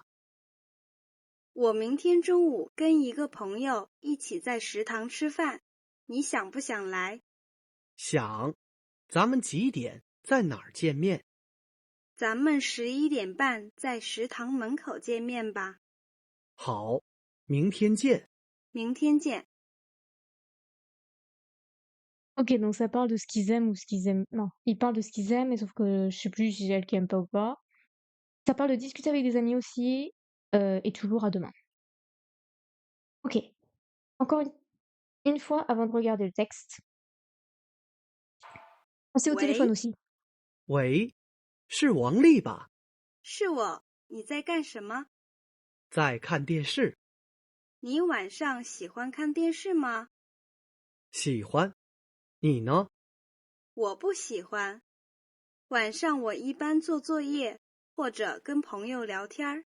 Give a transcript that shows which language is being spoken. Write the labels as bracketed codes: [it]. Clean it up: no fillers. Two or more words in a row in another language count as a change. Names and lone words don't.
[zh] 我明天中午跟一个朋友一起在食堂吃饭，你想不想来？想。咱们几点在哪儿见面？咱们11点半在食堂门口见面吧。好，明天见。明天见。 [fr] Ok, donc ça parle de ce qu'ils aiment ou ce qu'ils aiment. Non, ils parlent de ce qu'ils aiment, mais sauf que je sais plus si c'est elle qui aime pas ou pas. Ça parle de discuter avec des amis aussi, et toujours à demain. Ok. Encore une fois avant de regarder le texte. Pensez au téléphone [zh] 喂， [fr] aussi. [zh] 喂，是王丽吧？是我，你在干什么？在看电视。你晚上喜欢看电视吗？喜欢。你呢？我不喜欢。晚上我一般做作业或者跟朋友聊天儿。